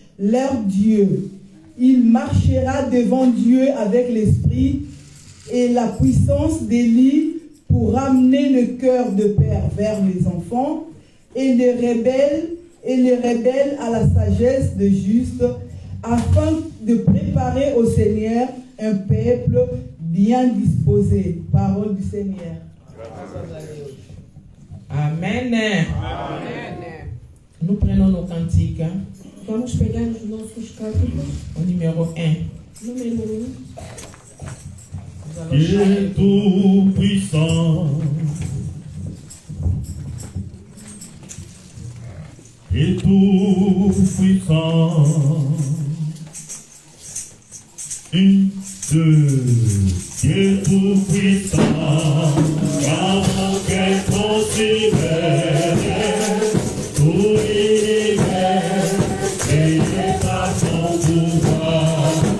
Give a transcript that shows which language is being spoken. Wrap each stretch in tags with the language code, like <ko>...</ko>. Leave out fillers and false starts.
<fr>leur Dieu. Il marchera devant Dieu avec l'esprit et la puissance d'Élie pour ramener le cœur de père vers les enfants et les rebelles à la sagesse de juste, afin de préparer au Seigneur un peuple bien disposé. Parole du Seigneur. Amen. Nous prenons nos cantiques</fr> <pt>Vamos pegar os nossos cânticos.</pt> <fr>au numéro 1.</fr> <pt>Número 1.</pt> <fr>Nous allons Il chanter. est tout puissant et tout puissant. 1, 2, il est tout puissant, car qu'elle considère tout l'univers et par son pouvoir.</fr>